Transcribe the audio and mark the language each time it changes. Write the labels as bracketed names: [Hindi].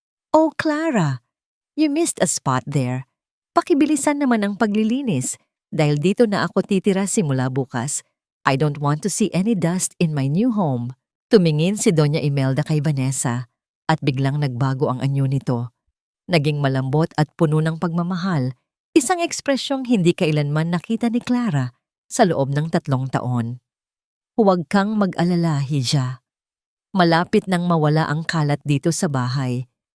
[English] Oh, Clara, you missed a spot there. [Filipino] Pakibilisan naman ang paglilinis dahil dito na ako titira simula bukas. [English] I don't want to see any dust in my new home. [Filipino] Tumingin si Doña Imelda kay Vanessa at biglang nagbago ang anyo nito. Naging malambot at puno ng pagmamahal, isang ekspresyong hindi kailanman nakita ni Clara sa loob ng 3 taon. Huwag kang mag-alala, Hija. Malapit nang mawala ang kalat dito sa bahay.